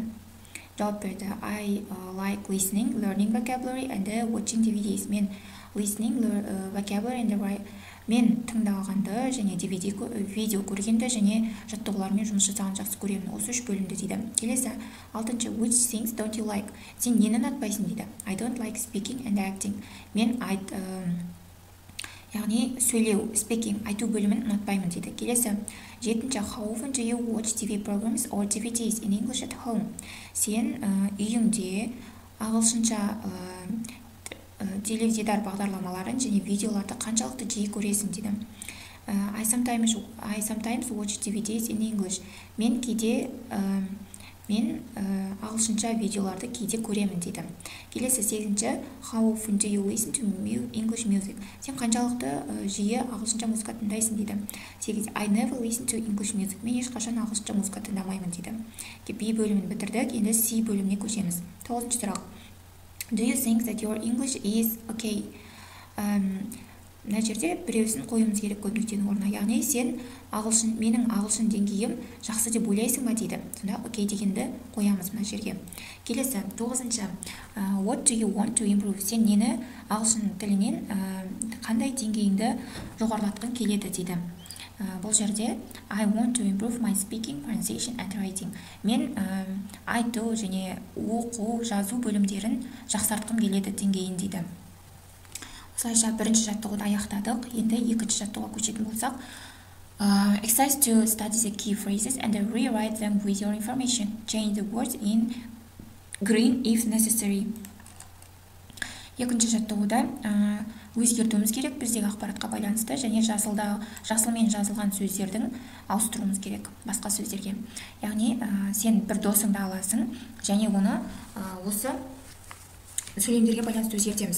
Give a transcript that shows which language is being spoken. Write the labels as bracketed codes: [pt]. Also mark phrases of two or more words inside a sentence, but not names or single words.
[kk] Жауап берді. [en] I like listening, learning vocabulary and watching DVDs. [kk] Мен [en] listening, vocabulary and [kk] мен тыңдағанды және видео көргенді және жаттығулармен жұмыс жасағанды жақсы көремін. Осы 3 бөлімді дейді. Келесі, 6. [en] Which things don't you like? [kk] Сен нені ұнатпайсың дейді. [en] I don't like speaking and acting. [kk] Мен яғни сөйлеу, speaking, айту бөлімін ұнатпаймын дейді. Келесі, 7. [en] How often do you watch TV programs or DVDs in English at home? [kk] Сен үйіңде ағылшынша теледидар бағдарламаларын және видеоларды қаншалықты жиі көресің дейді. [en] I sometimes watch DVDs in English. [kk] Мен ағылшынша видеоларды кейде көремін дейді. Келесі 8. [en] How often do you listen to English music? [kk] Сен қаншалықты жиі ағылшынша музыка тыңдайсың дейді. 8. [en] I never listen to English music. [kk] Мен ешқашан ағылшынша музыка тыңдамаймын дейді. B бөлімін бітірдік, енді C бөліміне көшеміз. 9. сұрақ. [en] Do you think that your English is okay? [kk] мына жерде біреусін қоюымыз керек көп нүктенің орнына. Яғни сен менің ағылшын деңгейім жақсы деп ойлайсың ба дейді. Сонда окей дегенді қоямыз мына жерге. Келесі 9-шы. [en] What do you want to improve? [kk] Сен нені ағылшын тілінен қандай деңгейіңді жоғарылатқың келеді дейді. Бұл жерде [en] I want to improve my speaking, pronunciation and writing. [kk] Мен айту және оқу, жазу бөлімдерін жақсартқым келеді деңгейін дейді. Осылайша бірінші жаттығуды аяқтадық. Енді екінші жаттығуға көшетін болсақ, [en] exercise to study the key phrases and rewrite them with your information. Change the words in green if necessary. [kk] Екінші жаттығуда өзгертуіміз керек біздегі ақпаратқа байланысты және жасылмен жазылған сөздердің ауыстыруымыз керек басқа сөздерге. Яғни сен бір досыңды аласың және оны осы сөйлемдерге байланысты өзгертеміз.